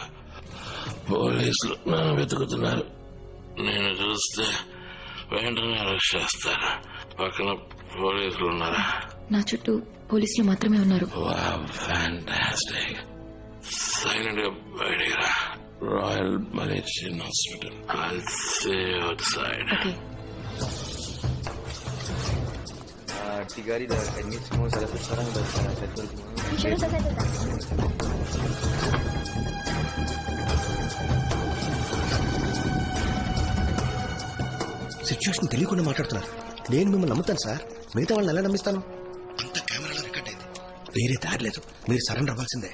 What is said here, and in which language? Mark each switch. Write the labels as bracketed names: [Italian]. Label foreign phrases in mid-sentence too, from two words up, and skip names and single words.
[Telugu] పోలీసులు నన్ను వెతుకుతున్నారు. నేను చూస్తే వెంటనే అరెస్ట్ చేస్తారు. పక్కన పోలీసులు ఉన్నారా? నా చుట్టూ పోలీసులు మాత్రమే ఉన్నారు. ఫ్యాంటాస్టిక్. సైలెంట్ గా బయటికి రా. రాయల్ మలేషియన్ హాస్పిటల్. [English] I'll see you outside. [Telugu] ఓకే [Malay] Tigari dah ini semua salah satu sekarang dah settle semua. Sudah selesai. [Telugu] సిచ్యువేషన్ తెలియకుండా మాట్లాడుతున్నారు. నేను మిమ్మల్ని నమ్ముతాను సార్, మిగతా వాళ్ళని ఎలా నమ్మిస్తాను? అంత కెమెరాలో రికార్డ్ అయింది. వేరే దారి లేదు, మీరు సరెండర్ అవ్వాల్సిందే.